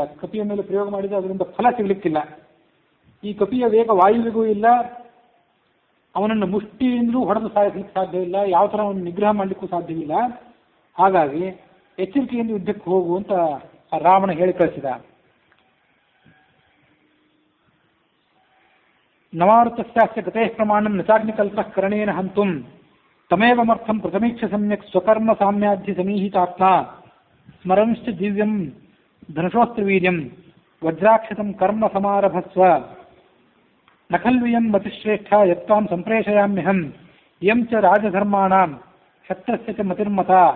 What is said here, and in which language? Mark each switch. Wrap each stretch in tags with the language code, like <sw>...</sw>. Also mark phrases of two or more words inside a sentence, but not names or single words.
<kn>ಕಪಿಯ ಮೇಲೆ ಪ್ರಯೋಗ ಮಾಡಿದರೆ ಅದರಿಂದ ಫಲ ಸಿಗಲಿಕ್ಕಿಲ್ಲ. ಈ ಕಪಿಯ ವೇಗ ವಾಯುವಿಗೂ ಇಲ್ಲ, ಅವನನ್ನು ಮುಷ್ಟಿಯಿಂದಲೂ ಹೊಡೆದು ಸಾಯಿಸಲಿಕ್ಕೆ ಸಾಧ್ಯ ಇಲ್ಲ, ಯಾವ ಥರ ಅವನು ನಿಗ್ರಹ ಮಾಡಲಿಕ್ಕೂ ಸಾಧ್ಯವಿಲ್ಲ. ಹಾಗಾಗಿ ಎಚ್ಚರಿಕೆಯಿಂದ ಯುದ್ಧಕ್ಕೆ ಹೋಗು ಅಂತ ರಾವಣ ಹೇಳಿ ಕಳಿಸಿದ.</kn> <sa>ನಮಾರುತಸ್ಯಾಸ್ಯ ಗತೇಃ ಪ್ರಮಾಣಂ ನಚಾಗ್ನಿಕಲ್ಪ ಕರಣೇನ ಹಂತುಂ ತಮೇವಮರ್ಥಂ ಪ್ರಥಮೀಕ್ಷ ಸಮ್ಯಕ್ ಸ್ವಕರ್ಮ ಸಾಮ್ಯಾಧಿ ಸಮೀಹಿತಾತ್ಮ ಸ್ಮರಂಶ್ಚ ದಿವ್ಯಂ ಧನುಷೋಸ್ತ್ರವೀರ್ಯಂ ವಜ್ರಾಕ್ಷತಂ ಕರ್ಮ ಸಮಾರಭಸ್ವ ನಖಲ್ವಿಯಂ ಮತಿಶ್ರೇಷ್ಠ ಯತ್ವಾಂ ಸಂಪ್ರೇಷಯಾಮ್ಯಹಂ ಇಯಂ ಚ ರಾಜಧರ್ಮಾಣಾಂ ಶತ್ರಸ್ಯ ಚ ಮತಿರ್ಮತ.</sa>